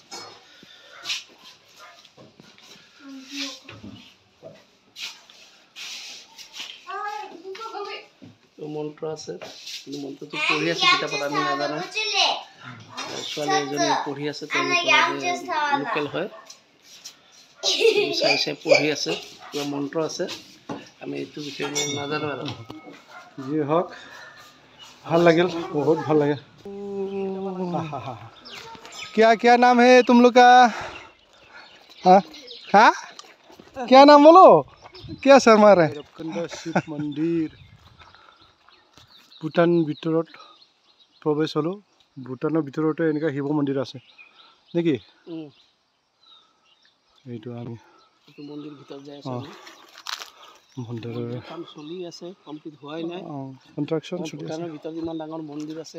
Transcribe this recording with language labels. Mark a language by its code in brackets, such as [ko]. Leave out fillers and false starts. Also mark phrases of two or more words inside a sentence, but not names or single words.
[as] মন্ত্ৰ আছে, কিন্তু মন্ত্ৰটো পঢ়ি আছে কিতাপত আমি নাজানো। ছোৱালী এজনী পঢ়ি আছে, তেওঁলোকৰ লোকেল হয়, চাই চাই পঢ়ি আছে, কিবা মন্ত্ৰ আছে, আমি এইটো বিষয়ে নাজানো আৰু। যি হওক ভাল লাগিল, বহুত ভাল লাগিল। [hi] क्या क्या नाम है तुम लोग का? हाँ हाँ क्या नाम बोलो? क्या शर्मा रहे? भैरवकुंड शिव मंदिर भूटान [as] ভিতৰত প্ৰৱেশ হলো। ভূটানৰ ভিতৰতে এনেকা শিৱ মন্দিৰ আছে নেকি? এইটো আমি মন্দিৰ ভিতৰত যাই আছো। মন্দিৰৰ কাম চলি আছে, কমপ্লিট হোৱাই নাই। কনষ্ট্ৰাকশ্যন চলি আছে। ভূটানৰ ভিতৰত ইমান ডাঙৰ মন্দিৰ আছে।